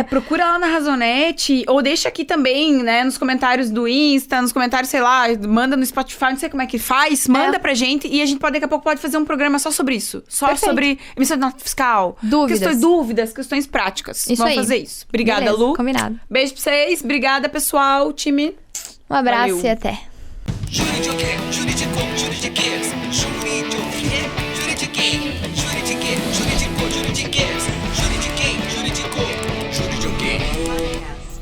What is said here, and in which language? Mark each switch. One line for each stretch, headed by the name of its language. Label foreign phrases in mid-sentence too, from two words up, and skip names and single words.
Portuguese: Procura lá na Razonete, ou deixa aqui também, né, nos comentários do Insta, nos comentários, sei lá, manda no Spotify, não sei como é que faz, manda pra gente e a gente daqui a pouco pode fazer um programa só sobre isso. Só sobre emissão de nota fiscal. Dúvidas, questões práticas. Vamos fazer isso. Obrigada, beleza, Lu. Combinado. Beijo pra vocês. Obrigada, pessoal, time. Um abraço. Valeu. E até. Juridioquê, juridicou, juridiquês. Juridioquê, juridiquê. Juridiquê, juridicou, juridiquês. Juridicou, juridicou, juridiquê.